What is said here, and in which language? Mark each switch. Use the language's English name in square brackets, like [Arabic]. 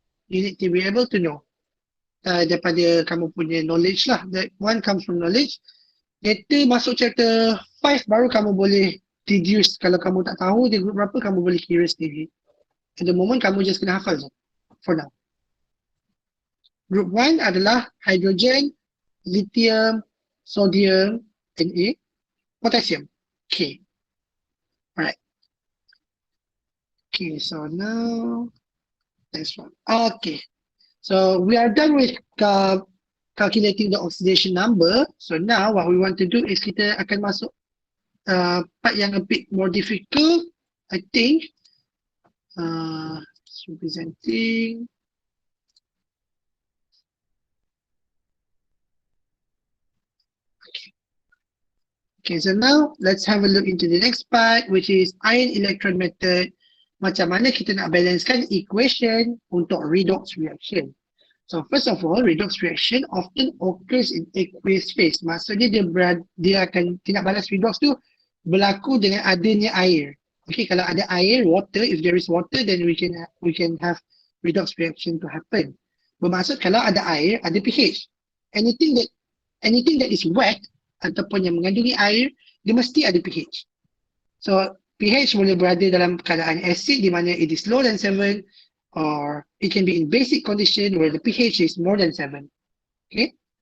[English] You need to be able to know. [Malay] Daripada kamu punya knowledge lah. [English] That one comes from knowledge. Later [Malay] masuk chapter 5 baru kamu boleh deduce. Kalau kamu tak tahu dia group berapa, kamu boleh kira sendiri. [English] At the moment [Malay] kamu just kena hafal je. [English] For now. Group 1 adalah hydrogen, lithium, sodium, Na, potassium, K. Alright. Okay, so now Next one. Okay. So we are done with calculating the oxidation number. So now what we want to do is [Malay] kita akan masuk part yang [English] a bit more difficult, I think. Representing. Okay, so now let's have a look into the next part, which is ion electron method. [Malay] Macam mana kita nak balancekan equation untuk redox reaction. [English] So first of all, redox reaction often occurs in aqueous phase. [Malay] Maksudnya dia akan tindak balas redox tu berlaku dengan adanya air. [English] Okay, [Malay] kalau ada air, [English] water, if there is water, then we can have redox reaction to happen. [Malay] Bermaksud kalau ada air, ada pH. [English] Anything that is wet [Malay] ataupun yang mengandungi air, dia mesti ada pH. [English] So pH [Malay] boleh berada dalam keadaan acid di mana [English] it is lower than 7, or it can be in basic condition where the pH is more than 7. Okay?